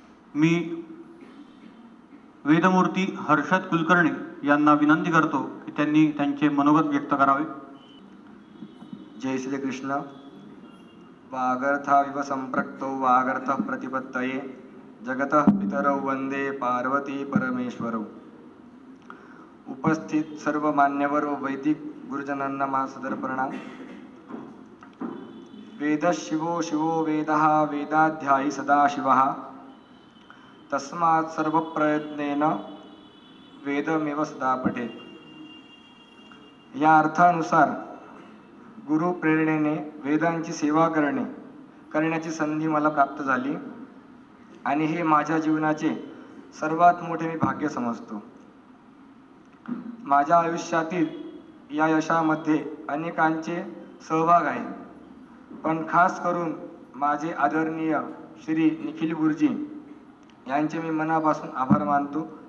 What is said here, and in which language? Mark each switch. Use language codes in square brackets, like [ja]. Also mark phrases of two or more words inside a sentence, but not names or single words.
[mr] मी वेदमूर्ती हर्षद कुलकर्णी यांना विनंती करतो की त्यांनी त्यांचे मनोगत व्यक्त करावे. जय श्री कृष्ण. [sa] वागर्थाविव संप्रक्तो वागर्थ प्रतिपत्तये जगतः पितरौ वंदे पार्वती परमेश्वरौ. [mr] उपस्थित सर्व मान्यवर व वैदिक गुरुजनांना माझा सदर प्रणाम. [sa] वेदः शिवो शिवो वेदः वेदाध्यायी सदाशिवः तस्मात् सर्वप्रयत्नेन वेदमेव सदा पठेत. [mr] या अर्थानुसार गुरु प्रेरणेने वेदांची सेवा करण्याची संधी मला प्राप्त झाली आणि हे माझ्या जीवनाचे सर्वात मोठे मी भाग्य समजतो. माझ्या आयुष्यातील या यशामध्ये अनेकांचे सहभाग आहे, पण खास करून माझे आदरणीय श्री निखिल गुरुजी यांचे मी मनापासून आभार मानतो.